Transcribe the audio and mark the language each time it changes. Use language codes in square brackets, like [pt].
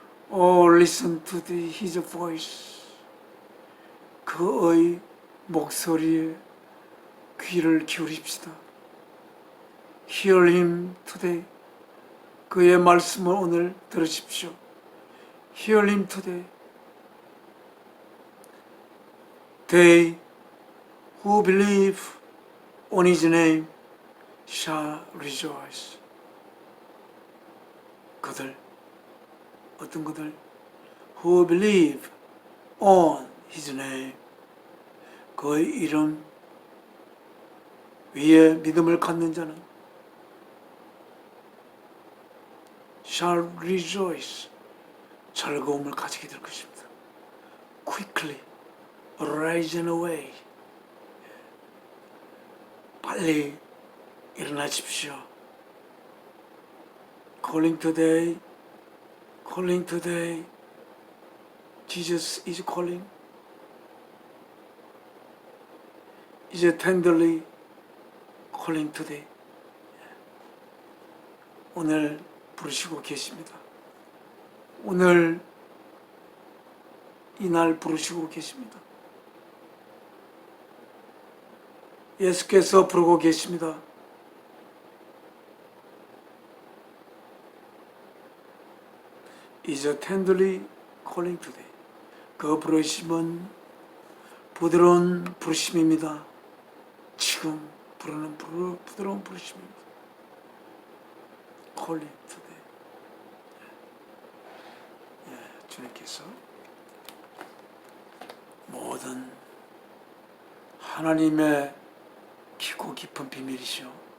[en] Oh, listen to his voice. [ko] 그의 목소리에 귀를 기울입시다. [en] Hear him today. [ko] 그의 말씀을 오늘 들으십시오. [en] Hear him today. They who believe on his name shall rejoice. 그들, 어떤 그들? Who believe on his name. [ko] 그의 이름 위에 믿음을 갖는 자는 shall rejoice. 즐거움을 가지게 될 것입니다. [en] Quickly arise and away. [ko] 빨리 일어나십시오. [en] Calling today, calling today. Jesus is calling. is tenderly calling today. [ko] 오늘 부르시고 계십니다. 오늘 이날 부르시고 계십니다. 예수께서 부르고 계십니다. [en] is tenderly calling today. [ko] 그 부르심은 부드러운 부르심입니다. 지금 부르는 부드러운 부르심입니다. [en] calling today. [ko] 예, 주님께서 모든 하나님의 깊고 깊은 비밀이시오.